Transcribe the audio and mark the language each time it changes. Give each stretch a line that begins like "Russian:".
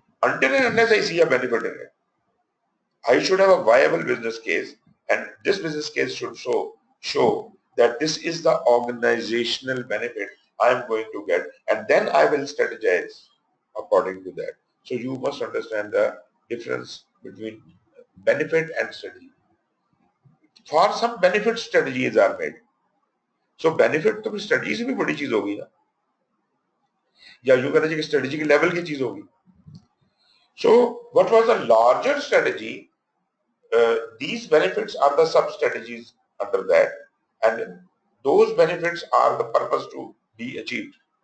English: Until and unless I see a benefit in it, I should have a viable business case, and this business case should show that this is the organizational benefit I am going to get, and then I will strategize according to that. So you must understand the difference between benefit and strategy. For some benefit, strategies are made.
Hindi: So benefit तो strategy से भी बड़ी चीज होगी ना, या यूं कहना चाहिए कि strategy के level की चीज होगी.
English: So what was the larger strategy? These benefits are the sub strategies under that, and those benefits are the purpose to be achieved.